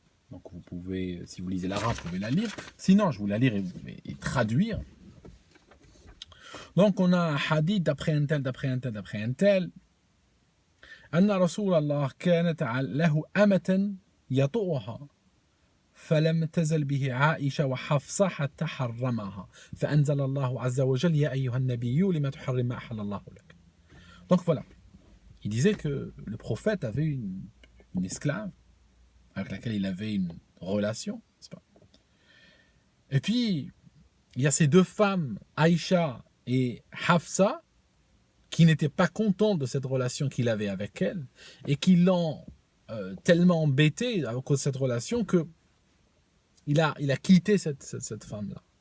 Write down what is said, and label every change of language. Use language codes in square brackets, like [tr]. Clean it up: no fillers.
[fr] Donc vous pouvez, si vous lisez l'arabe, vous pouvez la lire. Sinon, je vous la lire et traduire. Donc on a un hadith d'après un tel. [ar] أن رسول الله كانت له أمة يطؤها فلم تزل به عائشة وحفصة حتى حرمها فأنزل الله عز وجل يا أيها النبي لما تحرم ما أحل الله لك. [fr] Donc voilà, il disait que le prophète avait une esclave avec laquelle il avait une relation, n'est-ce pas? Et puis il y a ces deux femmes, Aïcha et Hafsa, qui n'étaient pas contents de cette relation qu'il avait avec elle et qui l'ont tellement embêté à cause de cette relation que il a quitté cette femme-là.